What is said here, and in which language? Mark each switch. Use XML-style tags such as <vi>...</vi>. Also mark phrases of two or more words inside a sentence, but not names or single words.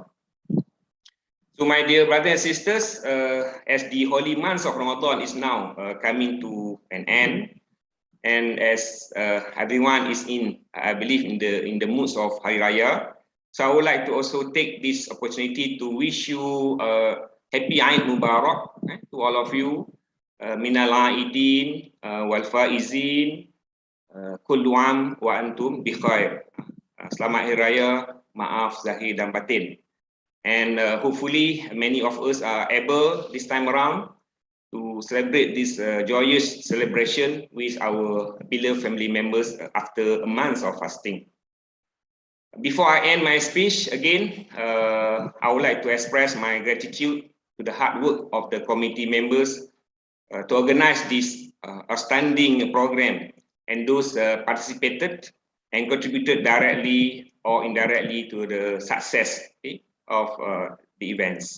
<en>So my dear brothers and sisters, as the holy month of Ramadan is now coming to an end, and as everyone is in, I believe, in the moods of Hari Raya, so I would like to also take this opportunity to wish you happy Eid Mubarak to all of you.</en> <ar>Minal Aidin wal Faizin, kullu am wa antum bi khair.</ar> <ms>Selamat Hari Raya, maaf zahir dan batin.</ms> <en>And hopefully many of us are able this time around to celebrate this joyous celebration with our beloved family members after a month of fasting. Before I end my speech, again, I would like to express my gratitude to the hard work of the committee members to organize this outstanding program, and those participated and contributed directly or indirectly to the success of the events.</en>